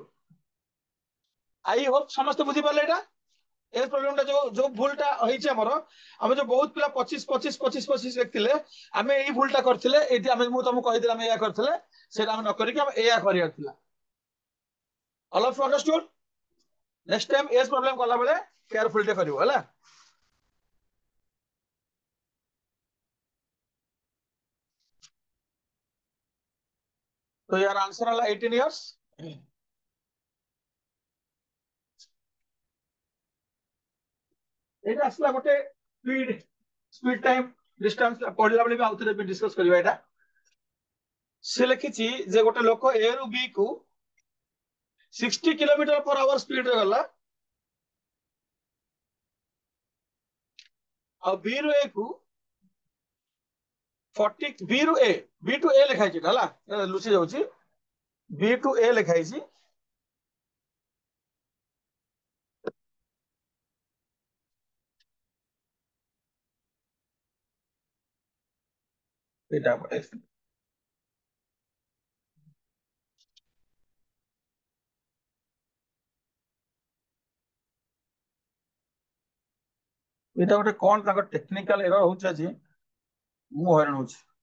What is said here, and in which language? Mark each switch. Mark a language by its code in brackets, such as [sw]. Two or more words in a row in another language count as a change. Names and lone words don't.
[en] I hope [or] ସମସ୍ତେ ବୁଝିପାରିଲେ ଏଇଟା [en] age problem [or] ଯୋଉ ଭୁଲଟା ହେଇଛି ଆମର। ଆମେ ଯୋଉ ବହୁତ ପିଲା 25 ଲେଖିଥିଲେ, ଆମେ ଏଇ ଭୁଲଟା କରିଥିଲେ। ଏଇଠି ଆମେ, ମୁଁ ତମକୁ କହିଥିଲି ଆମେ ଏଇଆ କରିଥିଲେ, ସେଇଟା ଆମେ ନ କରିକି ଆମେ ଏଇଆ କରିବାର ଥିଲା। [en] all of understood? next time age problem [or] କଲାବେଳେ କେୟାରଫୁଲ ଟେ କରିବ ହେଲା। [hi] तो यार [en] answer ହେଲା 18 years. [or] ଏଇଟା ଆସିଲା ଗୋଟେ [en] speed time distance [or] ପଢିଲା ବେଳେ ବି ଆଉଥରେ ବି ଡିସକସ କରିବା ଏଇଟା। ସେ ଲେଖିଛି ଯେ ଗୋଟେ ଲୋକ ଏ ରୁ ବି କୁ 60 [en] kilometer per hour [or] ସ୍ପିଡରେ ଗଲା, ଆଉ ବି ରୁ ଏ କୁ 40, ବି ରୁ ଏ, [en] B to A [or] ଲେଖା ହେଇଛି ହେଲା, ଲୁଚି ଯାଉଛି, [en] B to A [or] ଲେଖା ହେଇଛି। ଏଇଟା ଏଇଟା ଗୋଟେ କଣ ତାଙ୍କ [en] technical error [or] ହଉଛି, ଆଜି ମୁଁ ହଇରାଣ ହଉଛି।